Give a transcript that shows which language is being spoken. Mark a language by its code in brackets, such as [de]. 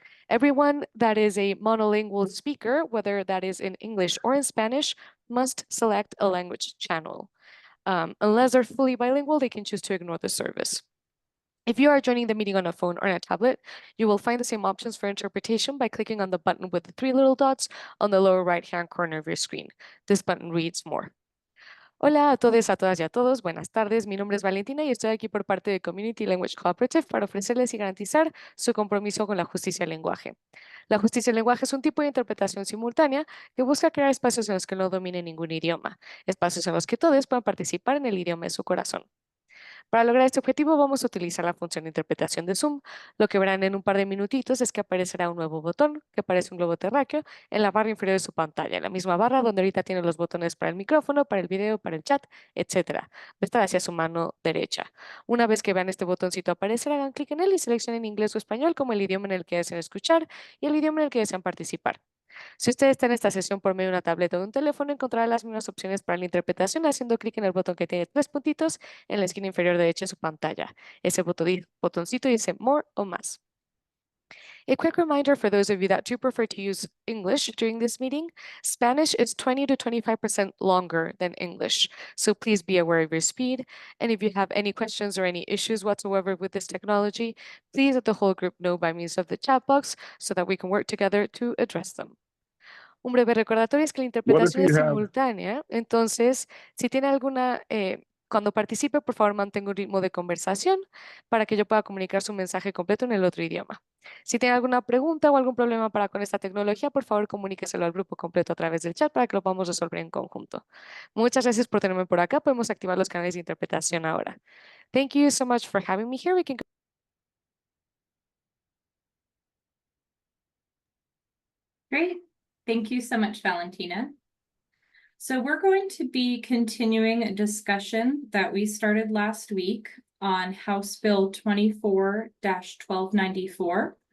[en] Everyone that is a monolingual speaker, whether that is in English or in Spanish, must select a language channel. Unless they're fully bilingual, they can choose to ignore the service. If you are joining the meeting on a phone or on a tablet, you will find the same options for interpretation by clicking on the button with the three little dots on the lower right-hand corner of your screen. This button reads More. [es] Hola a todos, a todas y a todos. Buenas tardes. Mi nombre es Valentina y estoy aquí por parte de Community Language Cooperative para ofrecerles y garantizar su compromiso con la justicia del lenguaje. La justicia del lenguaje es un tipo de interpretación simultánea que busca crear espacios en los que no domine ningún idioma, espacios en los que todos puedan participar en el idioma de su corazón. Para lograr este objetivo vamos a utilizar la función de interpretación de Zoom. Lo que verán en un par de minutitos es que aparecerá un nuevo botón que parece un globo terráqueo en la barra inferior de su pantalla, en la misma barra donde ahorita tiene los botones para el micrófono, para el video, para el chat, etc. Va a estar hacia su mano derecha. Una vez que vean este botoncito aparecer, hagan clic en él y seleccionen inglés o español como el idioma en el que desean escuchar y el idioma en el que desean participar. Si usted está en esta sesión por medio de una tableta o de un teléfono, encontrará las mismas opciones para la interpretación haciendo clic en el botón que tiene tres puntitos en la esquina inferior derecha de su pantalla. Ese botoncito dice More o Más. [en] A quick reminder for those of you that do prefer to use English during this meeting, Spanish is 20 to 25% longer than English. So please be aware of your speed. And if you have any questions or any issues whatsoever with this technology, please let the whole group know by means of the chat box so that we can work together to address them. [es] Un breve recordatorio es que la interpretación es simultánea, entonces si tiene alguna, cuando participe, por favor mantenga un ritmo de conversación para que yo pueda comunicar su mensaje completo en el otro idioma. Si tiene alguna pregunta o algún problema con esta tecnología, por favor comuníqueselo al grupo completo a través del chat para que lo podamos resolver en conjunto. Muchas gracias por tenerme por acá. Podemos activar los canales de interpretación ahora. [en] Thank you so much for having me here. We can go. Great. Thank you so much, Valentina. So we're going to be continuing a discussion that we started last week on House Bill 24-1294.